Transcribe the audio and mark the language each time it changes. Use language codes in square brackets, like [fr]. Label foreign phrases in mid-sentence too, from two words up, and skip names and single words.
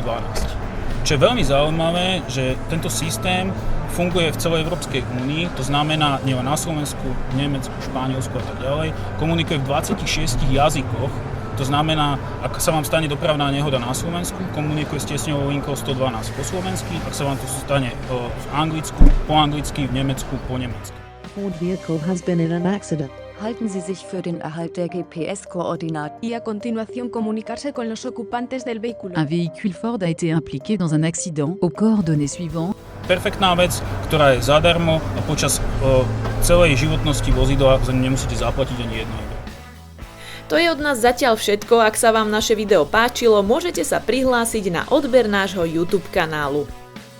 [sk] Čo je veľmi zaujímavé, že tento systém funguje v celej Európskej únii, to znamená nielen na Slovensku, Nemecku, Španielsku a tak ďalej, komunikuje v 26 jazykoch. To znamená, ak sa vám stane dopravná nehoda na Slovensku, komunikuje s tiesňovou linkou 112 po slovensky, ak sa vám to stane v Anglicku, po anglicky, v Nemecku, po nemecky. [en] Ford vehicle has been in an accident. [de] Halten Sie sich für den Erhalt der GPS-Koordinaten [es] y a continuación comunicarse con los ocupantes del vehículo. [fr] Un véhicule Ford a été impliqué dans un accident aux coordonnées suivantes. [sk] Perfektná vec, ktorá je zadarmo a počas celej životnosti vozidla nemusíte zaplatiť ani jedno euro. To je od nás zatiaľ všetko. Ak sa vám naše video páčilo, môžete sa prihlásiť na odber nášho YouTube kanálu.